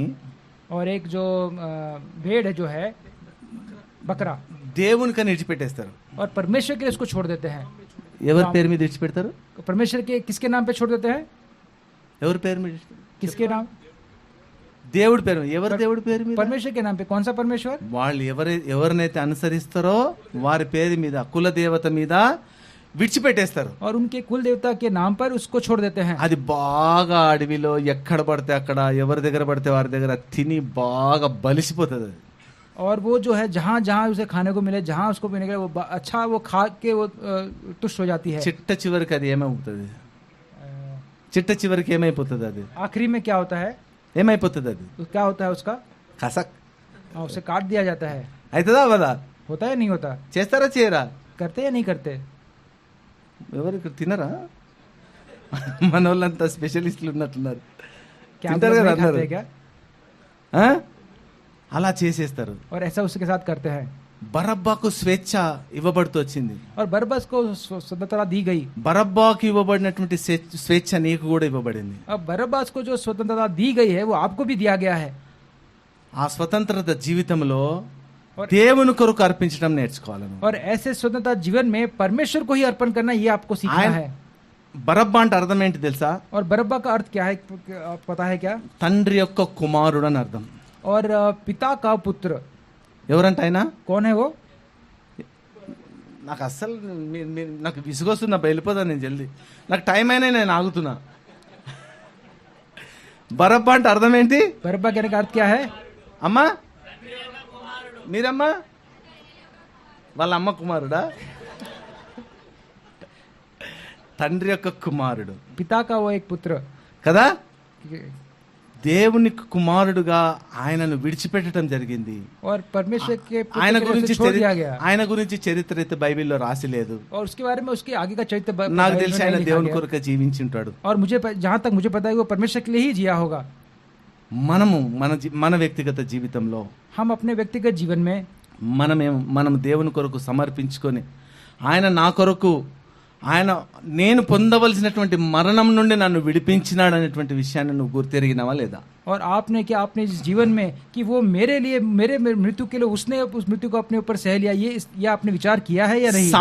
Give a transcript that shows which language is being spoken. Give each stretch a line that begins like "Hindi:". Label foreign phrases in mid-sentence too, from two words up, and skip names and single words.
Hindi: और एक जो भेड़ है जो है बकरा
Telugu: దేవునికని విడిచిపెట్టేస్తారు.
Hindi: और परमेश्वर के लिए उसको छोड़ देते हैं।
Telugu: ఎవరి పేరు మీద విడిచిపెడతారు?
Hindi: परमेश्वर के किसके नाम पे छोड़ देते हैं?
Telugu: ఎవరి పేరు మీద?
Hindi: किसके नाम?
Telugu: దేవుడి పేరు. ఎవరి దేవుడి పేరు మీద?
Hindi: परमेश्वर के नाम पे। कौन सा परमेश्वर?
Telugu: వాళ్ళు ఎవరినైతే అనుసరిస్తారో వారి పేరు మీద, కుల దేవత మీద విడిచిపెట్టేస్తారు.
Hindi: और उनके कुल देवता के नाम पर उसको छोड़ देते हैं।
Telugu: అది బాగా అడవిలో ఎక్కడ పడితే అక్కడ ఎవరి దగ్గర పడితే వారి దగ్గర తిని బాగా బలిసిపోతుంది.
Hindi: और वो जो है जहाँ जहाँ उसे खाने को मिले, जहाँ उसको पीने के लिए वो अच्छा वो खा के वो तुष्ट हो जाती है।
Telugu: చిట్ట చివరికి అది ఏమవుతుంది? చిట్ట చివరికి ఏమైపోతుంది అది?
Hindi: आखिरी में क्या होता है?
Telugu: ఏమైపోతుంది అది?
Hindi: क्या होता है उसका? కసక్ उसे काट दिया जाता है।
Telugu: అవుతుందా అవదా?
Hindi: होता है नहीं होता?
Telugu: చేస్తారా చేయరా?
Hindi: करते या नहीं करते?
Telugu: ఎవరు ఇక్కడ తినరా? మన వాళ్ళంతా స్పెషలిస్టులు ఉన్నట్టున్నారు.
Hindi: क्या आप
Telugu: తింటారు
Hindi: लोग
Telugu: కదా
Hindi: नहीं खाते
Telugu: అందరూ?
Hindi: हैं क्या?
Telugu: ఆ? అలా చేసేస్తారు.
Hindi: और ऐसा उसके साथ करते हैं।
Telugu: బరబ్బాకు స్వేచ్ఛ ఇవ్వబడుతూ వచ్చింది.
Hindi: और बरबस को स्वतंत्रता दी गई।
Telugu: బరబ్బాకు ఇవ్వబడినటువంటి స్వేచ్ఛ నీకు కూడా ఇవ్వబడింది.
Hindi: अब बरबस को जो स्वतंत्रता दी गई है वो आपको भी दिया गया है।
Telugu: ఆ స్వతంత్రత జీవితంలో దేవుని కొరకు అర్పించడం నేర్చుకోవాలను.
Hindi: और ऐसे स्वतंत्रता जीवन में परमेश्वर को ही अर्पण करना ये आपको सीखना है।
Telugu: బరబ్బా అంటే అర్థం ఏంటి తెలుసా?
Hindi: और बरब्बा का अर्थ क्या है पता है क्या?
Telugu: తండ్రి యొక్క కుమారుడు అని అర్థం.
Hindi: और पिता का पुत्र।
Telugu: ఎవరంట ఆయన?
Hindi: कौन है वो?
Telugu: నాకు అస్సలు నాకు విసుగొస్తుంది, నా వెళ్ళిపోతాను నేను జల్దీ. నాకు టైం అయినా నేను ఆగుతున్నా. బరబ్బా అంటే అర్థం ఏంటి?
Hindi: बरब्बा कहने का अर्थ क्या है?
Telugu: అమ్మా మీరమ్మా వాళ్ళ అమ్మ కుమారుడా? తండ్రి యొక్క కుమారుడు
Hindi: पिता का वो एक पुत्र।
Telugu: కదా. దేవుని కుమారుడుగా ఆయనను విడిచిపెట్టడం జరిగింది.
Hindi: और परमेश्वर के पुत्र
Telugu: ఆయన
Hindi: के
Telugu: గురించి
Hindi: वजह से छोड़ दिया गया।
Telugu: ఆయన గురించి చరిత్ర అయితే బైబిల్లో రాసి లేదు.
Hindi: और उसके बारे में उसके आगे का चरित्र
Telugu: నాకు
Hindi: बाइबल
Telugu: తెలిసి
Hindi: में
Telugu: ఆయన
Hindi: नहीं लिखा
Telugu: దేవుని
Hindi: गया।
Telugu: కొరకు జీవించి ఉంటాడు.
Hindi: और मुझे जहाँ तक मुझे पता है वो परमेश्वर के लिए ही जिया होगा।
Telugu: మనము మన వ్యక్తిగత జీవితంలో
Hindi: हम अपने व्यक्तिगत जीवन में
Telugu: మనం దేవుని కొరకు సమర్పించుకొని ఆయన నా కొరకు ఆయన నేను పొందవలసినటువంటి మరణం నుండి నన్ను విడిపించినాడు అనేటువంటి విషయాన్ని నువ్వు గుర్తెరిగినావా లేదా?
Hindi: और आपने क्या अपने इस जीवन में कि वो मेरे लिए मेरे मृत्यु के लिए उसने उस मृत्यु को अपने ऊपर सह लिया, ये आपने विचार किया है या नहीं?